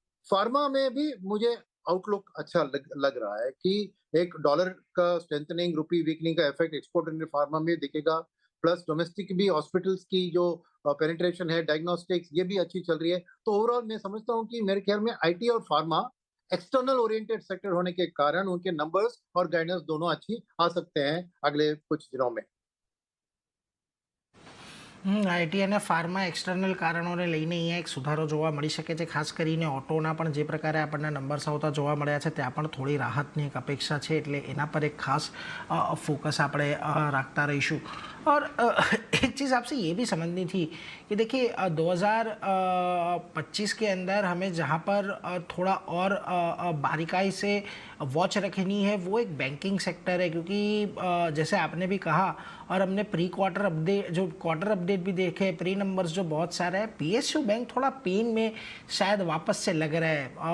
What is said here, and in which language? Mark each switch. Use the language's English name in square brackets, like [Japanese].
[Hindi] Pharma में भी मुझे आउटलुक अच्छा लग रहा है कि एक डॉलर का स्ट्रेंथनिंग, रुपी वीकनिंग का इफेक्ट एक्सपोर्ट इंडियन फार्मा में दिखेगा, प्लस डोमेस्टिक भी हॉस्पिटल्स की जो पेनिट्रेशन है, डायग्नोस्टिक्स ये भी अच्छी चल रही है। तो ओवरऑल मैं समझता हूँ कि मेरे ख्याल में आईटी और फार्मा एक्सटर्नल ओरिएंटेड सेक्टर होने के कारण उनके नंबर्स और गाइडेंस दोनों अच्छी आ सकते हैं अगले कुछ दिनों में। [Gujarati] આઈટી અને ફાર્મા એક્સટર્નલ કારણોને લઈને અહીંયા એક સુધારો જોવા મળી શકે છે. ખાસ કરીને ઓટોના પણ જે પ્રકારે આપણને નંબર્સ આવતા જોવા મળ્યા છે ત્યાં પણ થોડી રાહતની એક અપેક્ષા છે, એટલે એના પર એક ખાસ फोकस આપણે રાખતા રહીશું. [Hindi] और एक चीज़ आपसे ये भी समझनी थी कि देखिए 2025 के अंदर हमें जहाँ पर थोड़ा और बारीकाई से वॉच रखनी है वो एक बैंकिंग सेक्टर है, क्योंकि जैसे आपने भी कहा और हमने प्री क्वार्टर अपडेट जो क्वार्टर अपडेट भी देखे, प्री नंबर्स जो बहुत सारे हैं, पीएसयू बैंक थोड़ा पेन में शायद वापस से लग रहा है.